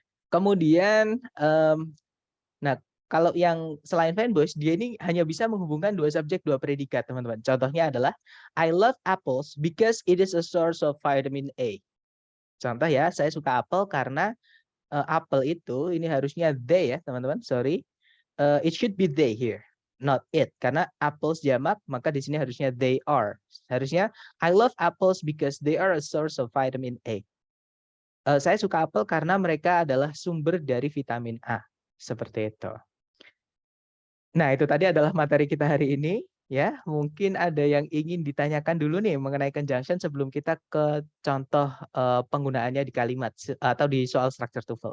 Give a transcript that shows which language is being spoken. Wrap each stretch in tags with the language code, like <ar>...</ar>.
<id>Kemudian nah kalau yang selain fanboys dia ini hanya bisa menghubungkan dua subjek dua predikat teman-teman. Contohnya adalah</id> <en>I love apples because it is a source of vitamin A.</en> <id>Contoh ya, saya suka apel karena apel itu ini harusnya they ya teman-teman.</id> <en>Sorry, it should be they here. Not it,</en> <id>karena apples jamak, maka di sini harusnya they are. Harusnya</id> <en>I love apples because they are a source of vitamin A.</en> <id>Saya suka apel karena mereka adalah sumber dari vitamin A. Seperti itu. Nah, itu tadi adalah materi kita hari ini. Ya, mungkin ada yang ingin ditanyakan dulu nih mengenai conjunction sebelum kita ke contoh penggunaannya di kalimat atau di soal structure TOEFL.</id>